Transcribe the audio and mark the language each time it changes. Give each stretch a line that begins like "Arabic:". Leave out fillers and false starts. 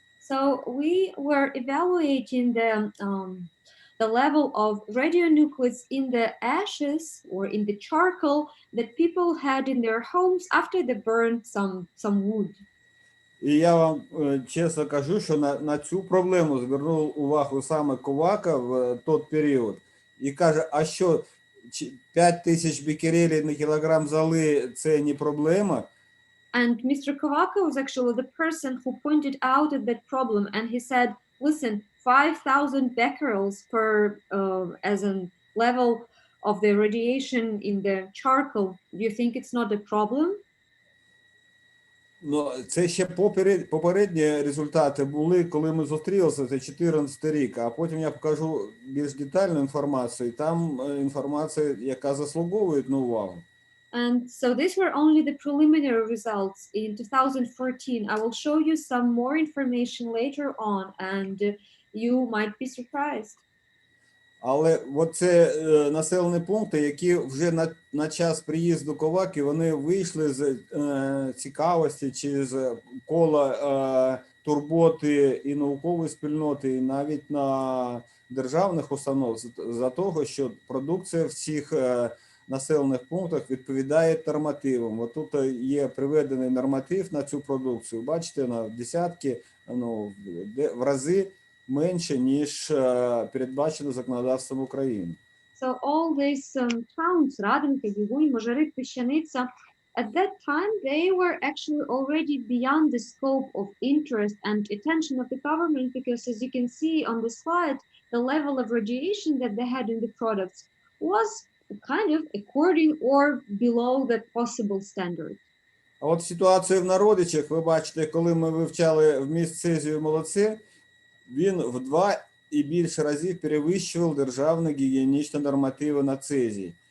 English: So we were evaluating the level of radionuclides in the ashes or in the charcoal that people had in their homes after they burned some wood.
Ukrainian: І я вам чесно кажу, що на цю проблему звернув увагу саме Ковака в той період. І каже, а що, 5000 бекерелей на кілограм золи – це не проблема?
English: And Mr. Kovaka was actually the person who pointed out at that problem, and he said, listen, 5,000 becquerels per as a level of the radiation in the charcoal. Do you think it's not a problem?
Ukrainian: Ну, це ще попередні результати були, коли ми зустрілися, це 14 рік, а потім я покажу більш детальну інформацію, там інформація, яка заслуговує на увагу.
English: And so these were only the preliminary results in 2014. I will show you some more information later on, and you might be surprised.
Ukrainian: Але от це населені пункти, які вже на час приїзду Коваки, вони вийшли з цікавості чи з кола турботи і наукової спільноти, і навіть на державних установ, за того, що продукція в цих населених пунктах відповідає нормативам. От тут є приведений норматив на цю продукцію. Бачите, на десятки, в рази менше, ніж передбачено законодавством України.
English: So all these towns, Radinka, Biguny, Mozhary, Peshchanitsa, at that time, they were actually already beyond the scope of interest and attention of the government, because as you can see on the slide, the level of radiation that they had in the products was kind of according or below the possible standard.
Ukrainian: А от ситуацію в Народичах, ви бачите, коли ми вивчали вміст цезію в молоці, він в 2 і більше разів перевищував державні гігієнічні нормативи на цезій.